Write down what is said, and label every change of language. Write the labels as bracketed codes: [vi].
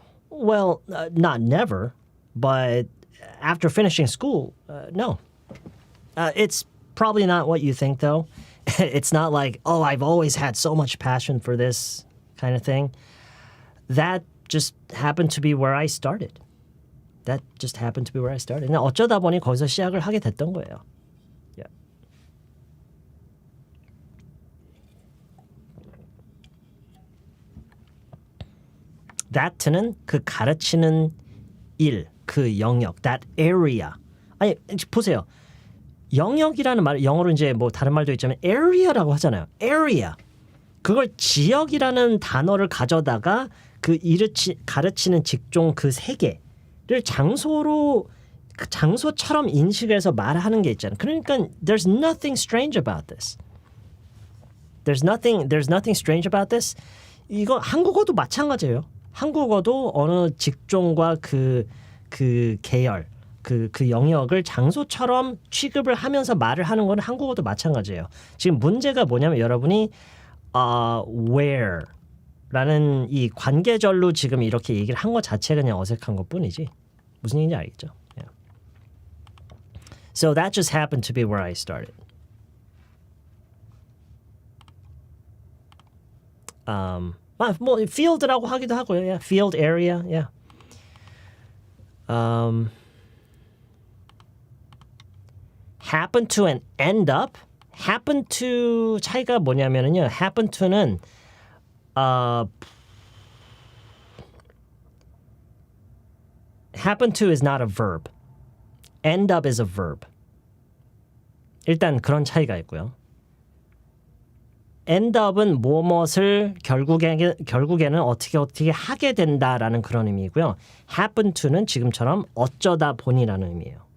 [en] Well, not never, but after finishing school, no. It's probably not what you think, though. It's not like, oh, I've always had so much passion for this kind of thing. That just happened to be where I started. That just happened to be where I started. [ko] 그냥 어쩌다 보니 거기서 시작을 하게 됐던 거예요. [en] Yeah. [ko] That는 그 가르치는 일, 그 영역, [en] that area. [ko] 아니 보세요. 영역이라는 말, 영어로 이제 뭐 다른 말도 있지만 area라고 하잖아요. area. 그걸 지역이라는 단어를 가져다가 그 가르치는 직종 그 세계를 장소로 그 장소처럼 인식해서 말하는 게 있잖아요. 그러니까 [en] there's nothing strange about this. There's nothing strange about this. [ko] 이거 한국어도 마찬가지예요. 한국어도 어느 직종과 그 계열, 그 영역을 장소처럼 취급을 하면서 말을 하는 건 한국어도 마찬가지예요. 지금 문제가 뭐냐면 여러분이 where라는 이 관계절로 지금 이렇게 얘기를 한 것 자체가 그냥 어색한 것뿐이지. 무슨 얘기인지 알겠죠? [en] Yeah. So that just happened to be where I started. [ko] 뭐 field라고 하기도 하고요. [en] Yeah. Field area. Yeah. Happen to and end up. Happen to [ko] 차이가 뭐냐면은요. [en] Happen to는 happen to is not a verb. End up is a verb. [ko] 일단 그런 차이가 있고요. end up은 무엇을 결국에는 어떻게 하게 된다라는 그런 의미이고요. happen to는 지금처럼 어쩌다 보니라는 의미예요.